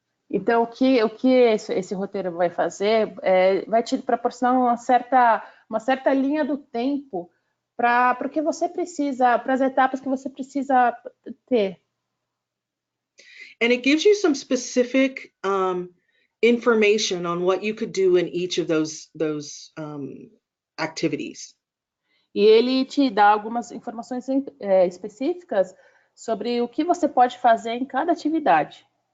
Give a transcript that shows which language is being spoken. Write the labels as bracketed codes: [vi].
[pt] Então, o que esse roteiro vai fazer vai te proporcionar uma certa linha do tempo para o que você precisa, para as etapas que você precisa ter. [en] And it gives you some specific information on what you could do in each of those activities. [pt] E ele te dá algumas informações específicas sobre o que você pode fazer em cada atividade.